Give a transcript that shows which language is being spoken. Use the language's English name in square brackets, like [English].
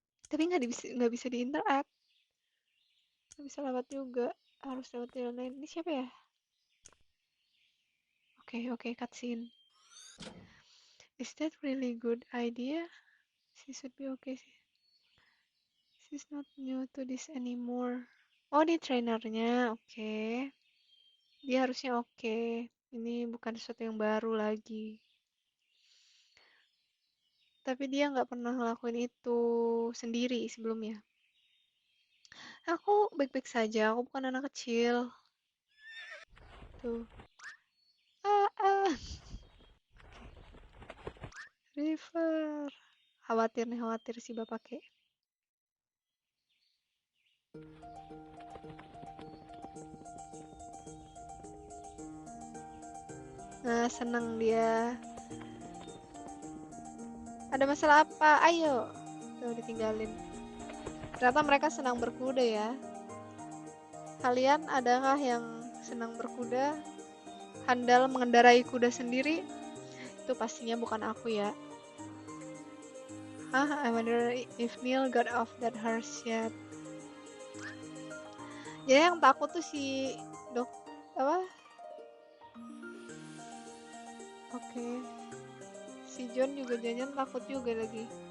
[Indonesian] Tapi nggak bisa diinteract. Nggak bisa lewat juga. Harus lewat jalan lain. Ini siapa ya? Oke, cutscene. [English] Is that really good idea? She should be okay sih. She's not new to this anymore. [Indonesian] Oh, ini trainernya. Oke. Dia harusnya oke. Ini bukan sesuatu yang baru lagi. Tapi dia nggak pernah ngelakuin itu sendiri sebelumnya. Aku baik-baik saja, aku bukan anak kecil. Tuh. Ah. River. Khawatir si bapaknya. Nah, senang dia. Ada masalah apa? Ayo. Tuh, ditinggalin. Ternyata mereka senang berkuda ya. Kalian adakah yang senang berkuda? Handal mengendarai kuda sendiri? Itu pastinya bukan aku ya. [English] I wonder if Neil got off that horse yet. [Indonesian] Jadi yang takut tuh si apa? Oke. Si John juga jangan takut juga lagi.